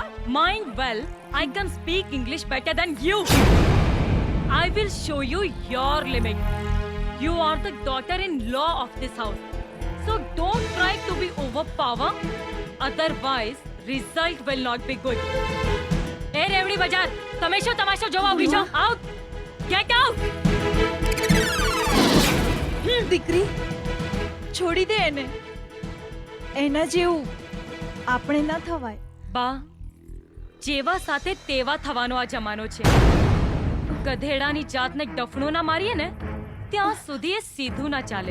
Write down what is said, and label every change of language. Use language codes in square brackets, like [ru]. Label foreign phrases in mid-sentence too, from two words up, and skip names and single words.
[en] Mind well, I can speak English better than you. I will show you your limit. You are the daughter-in-law of this house. So don't try to be overpower. Otherwise, result will not be good. [gu] એ રેવડી બજાર, તમે શું તમાશો જોવા ઉભી છો? [en] Out! Get out! [gu] દીકરી, છોડી દે એને. એના જેવું આપણે ના થવાય. બા, જેવા સાથે તેવા થવાનો આ જમાનો છે. ગધેડાની જાતને ડફણું ના મારીએ ને ત્યાં સુધી એ સીધું ના ચાલે.